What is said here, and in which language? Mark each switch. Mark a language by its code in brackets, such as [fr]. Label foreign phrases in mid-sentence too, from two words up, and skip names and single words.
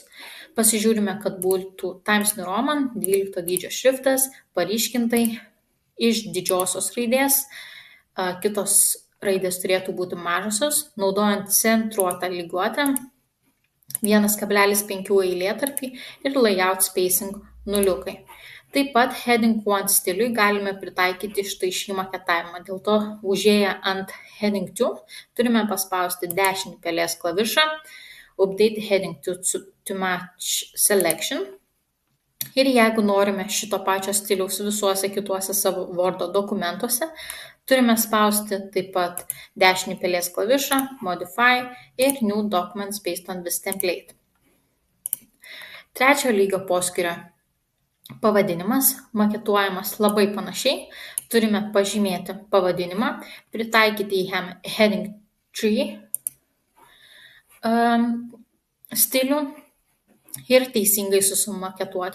[lt] Pasižiūrime, kad būtų Times New Roman, 12 dydžio šriftas, paryškintai iš didžiosios raidės, kitos raidės turėtų būti mažosios, naudojant centruotą lygiuotę, 1,5 eilėtarpį ir [en] layout spacing [lt] nuliukai. Taip pat heading 1 stiliui galime pritaikyti štai šį maketavimą. Dėl to užėję ant heading 2 turime paspausti dešinį pelės klavišą, [en] update heading to match selection. [lt] Ir jeigu norime šito pačio stiliaus visuose kituose savo Wordo dokumentuose, turime spausti taip pat dešinį pelės klavišą, modify ir [en] new documents based on this template. [lt] Trečio lygio poskyrio pavadinimas maketuojamas labai panašiai. Turime pažymėti pavadinimą, pritaikyti į heading 3 stilių ir teisingai susimaketuoti.